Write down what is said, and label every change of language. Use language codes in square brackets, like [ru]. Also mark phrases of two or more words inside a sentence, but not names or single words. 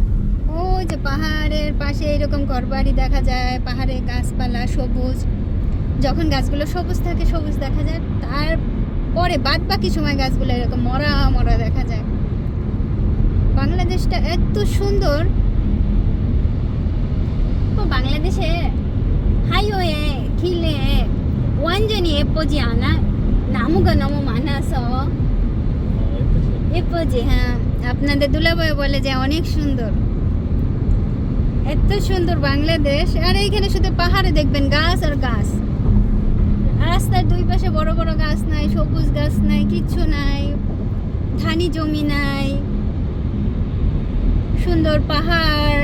[bn] ওই যে পাহাড়ের পাশে এরকম ঘরবাড়ি দেখা যায়, পাহাড়ে গাছপালা সবুজ। যখন গাছগুলো সবুজ থাকে, সবুজ দেখা যায়, তারপরে বাদ বাকি সময় গাছগুলো এরকম মরা মরা দেখা যায়। বাংলাদেশটা এত সুন্দর। [ko] 또 বাংলাদেশে 하이오에 길에 완전히 예쁘지 않아? 나무가 너무 많아서 예쁘지? [bn] হ্যাঁ, আপনাদের দুলাভাই বলে যে অনেক সুন্দর, এত সুন্দর বাংলাদেশ। আর এইখানে শুধু পাহাড়ে দেখবেন গাছ আর গাছ, রাস্তার দুই পাশে বড় বড় গাছ নাই, সবুজ গাছ নাই, কিচ্ছু নাই, ধানি জমি নাই, সুন্দর পাহাড়।